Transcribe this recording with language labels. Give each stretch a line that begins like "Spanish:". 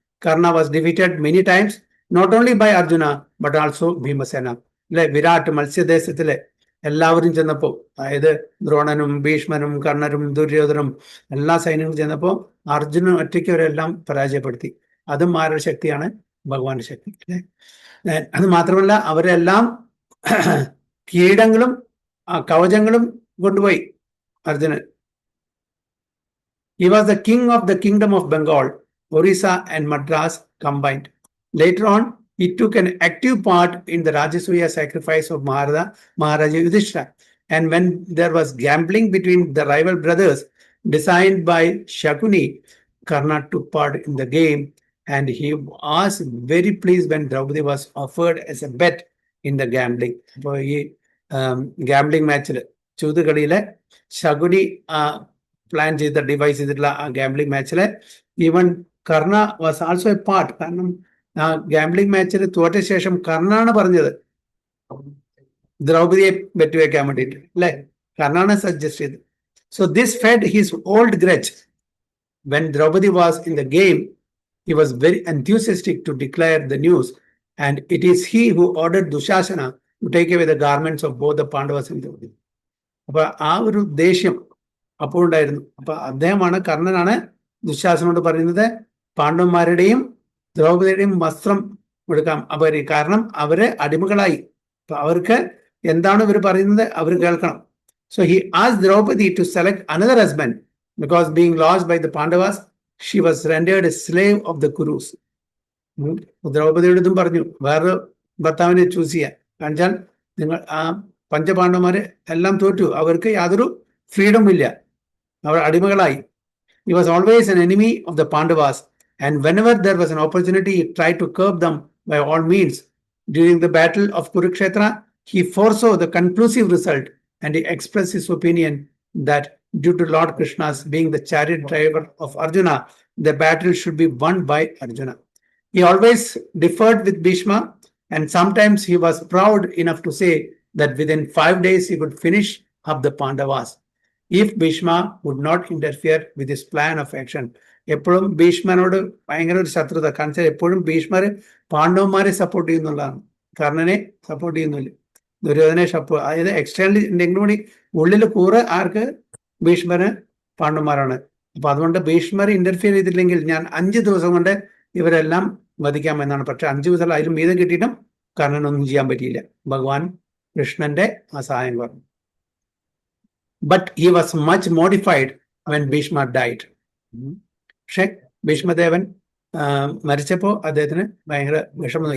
English: Karna was defeated many times, not only by Arjuna but also Bhimasena.
Malayalam: അല്ലെ, വിരാട് മത്സ്യദേശത്തിലെ എല്ലാവരും ചെന്നപ്പോ, അതായത് ദ്രോണനും ഭീഷ്മനും കർണരും ദുര്യോധനും എല്ലാ സൈന്യങ്ങളും ചെന്നപ്പോ അർജുനൻ ഒറ്റയ്ക്ക് അവരെല്ലാം പരാജയപ്പെടുത്തി. അതും ആരുടെ ശക്തിയാണ്? ഭഗവാന്റെ ശക്തി. അല്ലെ, അത് മാത്രമല്ല അവരെല്ലാം കീടങ്ങളും കവചങ്ങളും കൊണ്ടുപോയി Arjunan.
English: He was the king of the kingdom of Bengal, Orissa and Madras combined. Later on, he took an active part in the Rajasuya sacrifice of Maharaja Yudhishthira. And when there was gambling between the rival brothers designed by Shakuni, Karna took part in the game and he was very pleased when Draupadi was offered as a bet in the gambling. So he gambling match,
Malayalam: ചൂതുകളിയിലെ Shakuni plan ചെയ്ത device ചെയ്തിട്ടുള്ള ആ gambling മാച്ചില്
English: Even Karna was also a part.
Malayalam: കാരണം ആ gambling മാച്ചിൽ തോറ്റ ശേഷം കർണാണ് പറഞ്ഞത് ദ്രൗപദിയെ bet വെക്കാൻ വേണ്ടിയിട്ട്. അല്ലെ, കർണാണ് സജസ്റ്റ് ചെയ്തത്.
English: So this fed his old grudge. When Draupadi was in the game, he was very enthusiastic to declare the news, and it is he who ordered Dushasana to take away the garments of both the Pandavas and Draupadi.
Malayalam: അപ്പൊ ആ ഒരു ദേഷ്യം അപ്പോൾ ഉണ്ടായിരുന്നു. അപ്പൊ അദ്ദേഹമാണ്, കർണനാണ് ദുശാസനോട് പറയുന്നത് പാണ്ഡവന്മാരുടെയും ദ്രൗപദിയുടെയും വസ്ത്രം എടുക്കാം. അപ്പൊ കാരണം അവര് അടിമകളായി. അപ്പൊ അവർക്ക് എന്താണ് ഇവർ പറയുന്നത് അവർ കേൾക്കണം.
English: So he asked Draupadi to select another husband because being lost by the Pandavas she was rendered a slave of the Kurus.
Malayalam: ദ്രൗപദിയുടെ ഇതും പറഞ്ഞു വേറൊരു ഭർത്താവിനെ ചൂസ് ചെയ്യാൻ. കാണിച്ചാൽ നിങ്ങൾ ആ പഞ്ചപാണ്ഡവന്മാര് എല്ലാം തോറ്റു, അവർക്ക് യാതൊരു ഫ്രീഡം ഇല്ല, അവർ അടിമകളായി.
English: He was always an enemy of the Pandavas, and whenever there was an opportunity, he tried to curb them by all means. During the battle of Kurukshetra, he foresaw the conclusive result, and he expressed his opinion that due to Lord Krishna's being the chariot driver of Arjuna, the battle should be won by Arjuna. He always differed with Bhishma, and sometimes he was proud enough to say that within 5 days he would finish up the Pandavas if Bhishma would not interfere with his plan of action.
Malayalam: എപ്പോഴും ഭീഷ്മനോട് ഭയങ്കര ഒരു ശത്രുത കാണിച്ചാൽ എപ്പോഴും ഭീഷ്മർ പാണ്ഡവന്മാരെ support ചെയ്യുന്നുള്ളതാണ്, കർണനെ support ചെയ്യുന്നില്ല, ദുര്യോധനെ അതായത് externally എന്തെങ്കിലും കൂടി ഉള്ളിൽ കൂറ് ആർക്ക്? ഭീഷ്മര് പാണ്ഡവന്മാരാണ്. അപ്പൊ അതുകൊണ്ട് ഭീഷ്മർ ഇന്റർഫിയർ ചെയ്തില്ലെങ്കിൽ ഞാൻ 5 ദിവസം കൊണ്ട് ഇവരെല്ലാം വധിക്കാമെന്നാണ്. പക്ഷെ 5 ദിവസം അതിലും മീതം കിട്ടിയിട്ടും കർണനൊന്നും ചെയ്യാൻ പറ്റിയില്ല. ഭഗവാൻ കൃഷ്ണന്റെ ആ സഹായം പറഞ്ഞു.
English: But he was much mortified when Bhishma died.
Malayalam: പക്ഷെ ഭീഷ്മദേവൻ മരിച്ചപ്പോ അദ്ദേഹത്തിന് ഭയങ്കര വിഷമം.